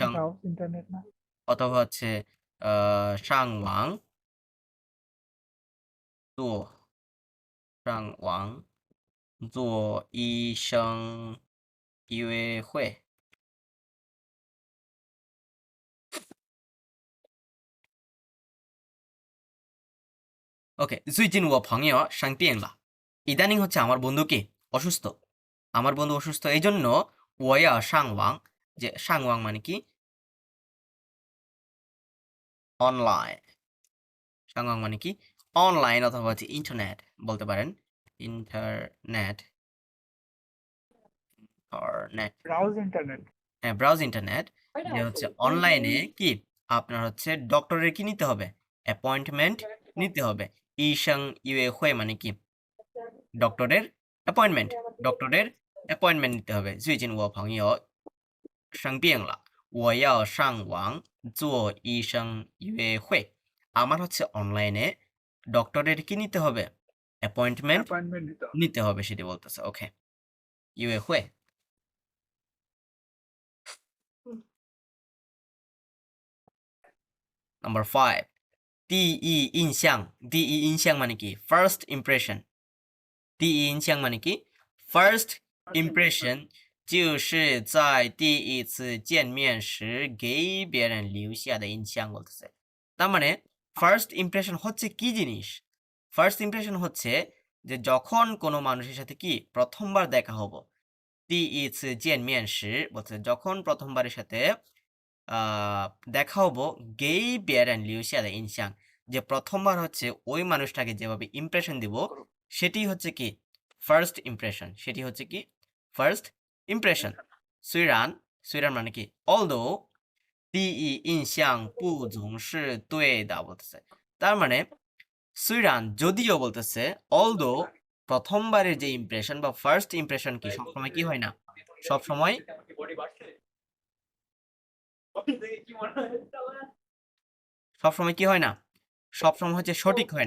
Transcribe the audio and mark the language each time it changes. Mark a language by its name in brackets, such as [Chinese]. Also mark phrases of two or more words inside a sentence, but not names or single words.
[English] browse internet না [Bangla] অথবা হচ্ছে [Chinese] 上网做上网做医生约会。ওকে, 最近我朋友生病了。 [Bangla] ইদানিং হচ্ছে আমার বন্ধু কি অসুস্থ। আমার বন্ধু অসুস্থ এই জন্য [Chinese] 我要上网। [Bangla] যে上网 মানে কি? অনলাইন। 上网 মানে কি? অনলাইন অথবা হচ্ছে ইন্টারনেট বলতে পারেন। [English] internet or net. browse internet হ্যাঁ, browse internet. [Bangla] যে হচ্ছে অনলাইনে কি আপনার হচ্ছে ডক্টরের কি নিতে হবে? অ্যাপয়েন্টমেন্ট নিতে হবে। [Chinese] 医生约会 [Bangla] মানে কি? ডক্টরের অ্যাপয়েন্টমেন্ট। ডক্টরের অ্যাপয়েন্টমেন্ট নিতে হবে। [Chinese] 最近我朋友生病了，我要上网做医生约会。 [Bangla] আমার হচ্ছে অনলাইনে ডক্টরের কি নিতে হবে? অ্যাপয়েন্টমেন্ট অ্যাপয়েন্টমেন্ট দিতে হবে নিতে হবে, সেটি বলতেছে। ওকে, [Chinese] 约会。Number 5， 第一印象。第一印象 [Bangla] মানে কি? [English] First impression。 [Chinese] 第一印象 [Bangla] মানে কি? [English] First impression [Chinese] 就是在第一次见面时给别人留下的印象 বলতেছে। [Bangla] তার মানে [English] first impression [Bangla] হচ্ছে কি জিনিস? [English] first impression [Bangla] হচ্ছে যে যখন কোনো মানুষের সাথে কি প্রথমবার দেখা হবো। [Chinese] 第一次见面时 [Bangla] বলছে যখন প্রথমবারের সাথে দেখা হবো, [Chinese] 给别人留下的印象, [Bangla] যে প্রথমবার হচ্ছে ওই মানুষটাকে যেভাবে ইমপ্রেশন দিব সেটি হচ্ছে কি [English] first impression, [Bangla] সেটি হচ্ছে কি [English] first impression. [Chinese] 虽然，虽然 [Bangla] মানে কি অলদো [Chinese] 第一印象不总是对的 [Bangla] বলতেছে। তার মানে সুইরান যদিও বলতেছে অলদো প্রথমবারের যে ইমপ্রেশন বা [English] first impression [Bangla] কি সবসময় কি হয় না, সবসময় সবসময় কি হয় না, সবসময় হচ্ছে সঠিক হয় না।